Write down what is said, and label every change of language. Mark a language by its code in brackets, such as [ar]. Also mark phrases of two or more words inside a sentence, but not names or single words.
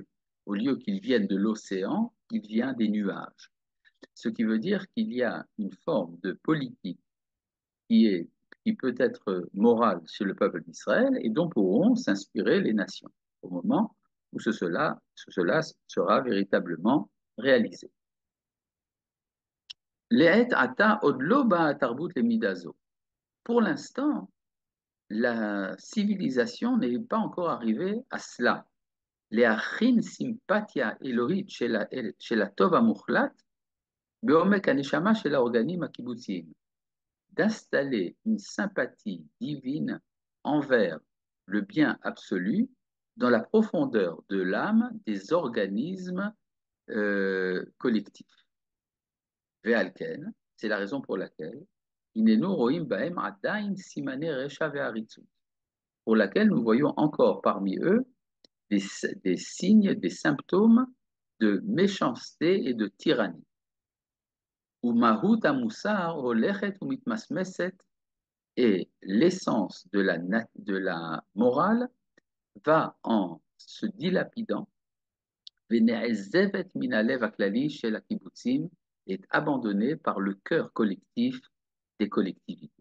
[fr] Au lieu qu'il vienne de l'océan, il vient des nuages. Ce qui veut dire qu'il y a une forme de politique qui est, qui peut être morale chez le peuple d'Israël et dont pourront s'inspirer les nations au moment où cela sera véritablement réalisé. [he] לעת עתה עוד לא באה תרבות למדה זו. [fr] Pour l'instant, la civilisation n'est pas encore arrivée à cela. [he] להכין סימפטיה אלוהית של הטוב המוחלט בעומק הנשמה של האורגנים הקיבוצים. [fr] D'installer une sympathie divine envers le bien absolu dans la profondeur de l'âme des organismes collectifs. [he] ועל כן, [fr] c'est la raison pour laquelle [he] הננו רואים בהם עדיין סימני רשע ועריצות, [fr] pour laquelle nous voyons encore parmi eux des signes, des symptômes de méchanceté et de tyrannie. [he] ומהות המוסר הולכת ומתמסמסת, [fr] et l'essence de la morale va en se dilapidant, est abandonnée par le cœur collectif des collectivités.